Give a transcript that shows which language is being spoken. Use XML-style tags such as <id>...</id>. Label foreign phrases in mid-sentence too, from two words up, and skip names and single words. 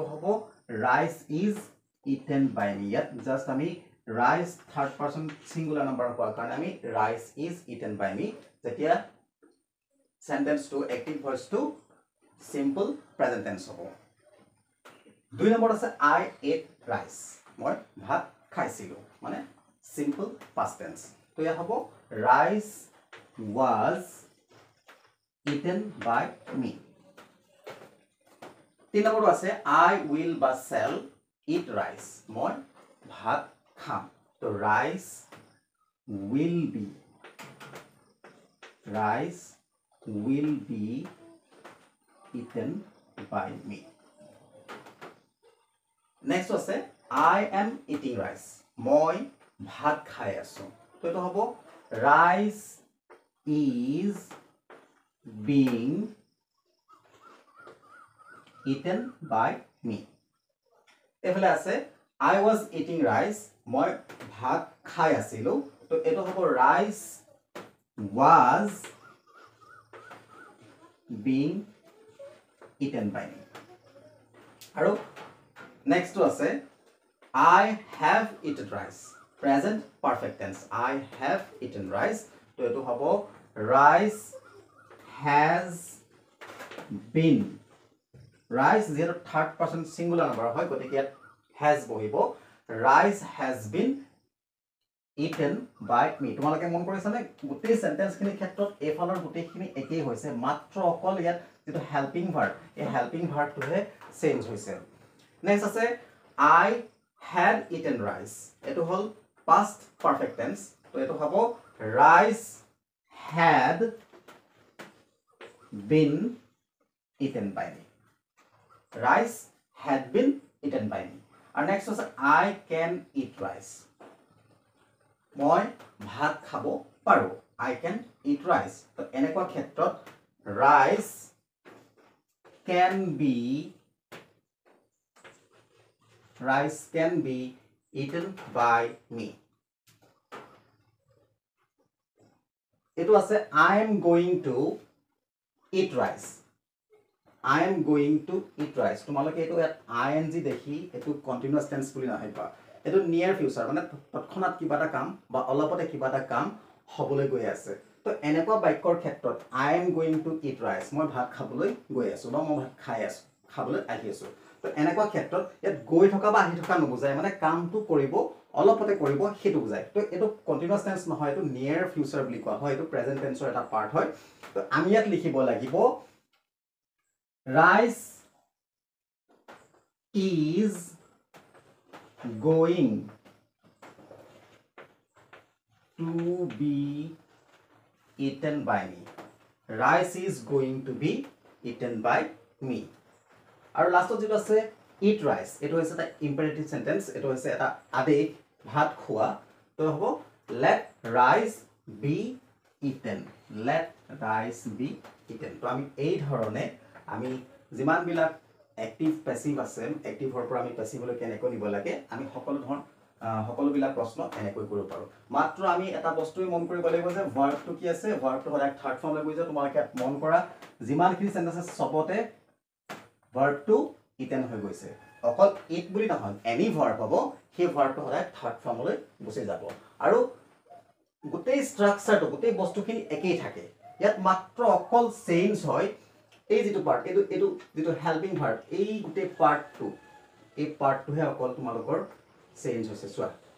<en>হ'ব rice is eaten by me ইয়াত জাস্ট আমি rice third person singular number</en> <as>হোৱাৰ কাৰণে আমি</as> <en>rice is eaten by me যেতিয়া sentence to active voice to simple present tense</en> <as>হ'ব দুই নম্বৰ আছে</as> <en>I ate rice</en> <as>মই ভাত খাইছিলো মানে</as> <en>simple past tense</en> <as>তো ইয়া হ'ব</as> <en>rice was eaten by me</en> <as>তিন নম্বৰটো আছে</as> <en>I will বা shall eat rice</en> <as>মই ভাত খাম তো</as> <en>rice will be eaten by me next আছে I am eating rice</en> <as>মই ভাত খাই আছো তো এটো হ'ব</as> <en>rice is being eaten by me</en> <as>এফালে আছে</as> <en>I was eating rice</en> <as>মই ভাত খাই আছিলো তো এটো হ'ব</as> <en>rice was being eaten by me আৰু next to আছে I have eaten rice present perfect tense I have eaten rice</en> <as>তো এটো হ'ব</as> <en>rice has been rice zero third person singular</en> <as>number হয় গতিকে ইয়াত has বহিব</as> <en>rice has been eaten by me</en> <as>তোমালোকে মন কৰিছানে গোটেই সেন্টেন্স খিনি ক্ষেত্ৰত এফালৰ গোটেইখিনি একেই হৈছে মাত্ৰ অকল ইয়াত যেটো</as> <en>helping verb</en> <as>এই</as> <en>helping verbটোহে change</en> <as>হৈছে নেক্সট আছে</as> <en>I had eaten rice</en> <as>এটো হল</as> <en>past perfect tense</en> <as>তো এটো হ'ব</as> <en>rice had been eaten by me rice had been eaten by me and next was I can eat rice</en> <as>মই ভাত খাব পাৰো</as> <en>I can eat rice</en> <as>তো এনেকুৱা ক্ষেত্ৰত</as> <en>rice can be eaten by me</en> <as>এটো আছে</as> <en>I am going to eat rice I am going to eat rice</en> <as>তোমালোকে এটো</as> <en>ing</en> <as>দেখি এটো</as> <en>continuous tense</en> <as>বুলি নাহিবা এটো</as> <en>near future</en> <as>মানে তৎক্ষণাত কিবা এটা কাম বা অলপতে কিবা এটা কাম হবলৈ গৈ আছে তো এনেকুৱা বাক্যৰ ক্ষেত্ৰত</as> <en>I am going to eat rice</en> <as>মই ভাত খাবলৈ গৈ আছো বা মই ভাত খাই আছো খাবলৈ আহি আছো তো এনেকুৱা ক্ষেত্ৰত ইয়াত গৈ থকা বা আহি থকা নুবুজায় মানে কামটো কৰিব অলপতে কৰিব হেতু বুজায় তো এটো</as> <en>continuous tense</en> <as>নহয় এটো</as> <en>near future</en> <as>বুলি কোৱা হয় এটো</as> <en>present tenseৰ</en> <as>এটা পাৰ্ট হয় তো আমি ইয়াত লিখিব লাগিব</as> <en>rice is going to be eaten by me rice is going to be eaten by me</en> <as>আৰু লাষ্টত যেটো আছে</as> <en>eat rice</en> <as>এটো হৈছে এটা</as> <en>imperative sentence</en> <as>এটো হৈছে এটা আদেশ ভাত খোৱা তো হ'ব</as> <en>let rice be eaten</en> <as>তো আমি এই ধৰণে আমি যিমান বিলাক</as> <en>active passive</en> <as>আছে এক্টিভৰ পৰা আমি প্যাসিভলৈ কেনেকৈ নিব লাগে আমি সকলো বিলাক প্ৰশ্ন এনেকৈ কৰিব পাৰো মাত্ৰ আমি এটা বস্তুই মন কৰিব লাগিব যে ভাৰ্বটো কি আছে ভাৰ্বটো হলে</as> <en>third formলৈ</en> <as>গৈ যায় তোমালোকে মন কৰা যিমানখিনি সেন্টেন্স আছে সবতে ভাৰ্বটো ইটেন হৈ গৈছে অকল ইট বুলি নহয়</as> <en>any verb</en> <as>হ'ব সেই ভাৰ্বটো হলে</as> <en>third formলৈ</en> <as>গুচি যাব আৰু গোটেই ষ্ট্ৰাকচাৰটো গোটেই বস্তুখিনি একেই থাকে ইয়াত মাত্ৰ অকল চেঞ্জ হয় এই যেটো পাৰ্ট এটো যেটো</as> <en>helping verb</en> <as>এই গোটেই পাৰ্টটোহে অকল তোমালোকৰ চেঞ্জ হৈছে চোৱা</as>